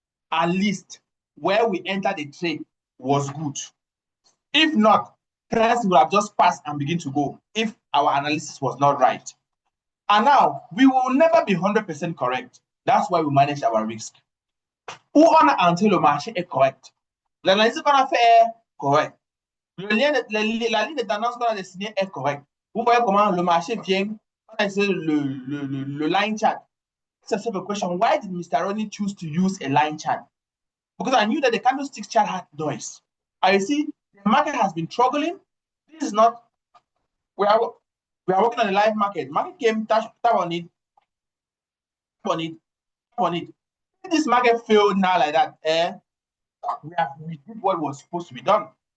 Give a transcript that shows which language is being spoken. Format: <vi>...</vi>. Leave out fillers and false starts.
<en>At least where we entered the trade was good. If not, price would have just passed and begin to go if our analysis was not right. And now we will never be 100% correct. That's why we manage our risk.</en> <fr>Où on a until le marché est correct. L'analyse qu'on a fait est correcte. La ligne de tendance qu'on a dessinée est correcte. Vous voyez comment le marché vient, on a essayé le line chart.</fr> <en>It's a simple question. Why did Mr. Ronnie choose to use a line chart? Because I knew that the candlestick chart had noise. I see the market has been struggling. This is not, we are working on the live market. Market came, tap on it. If this market failed now like that, we did what was supposed to be done.</en>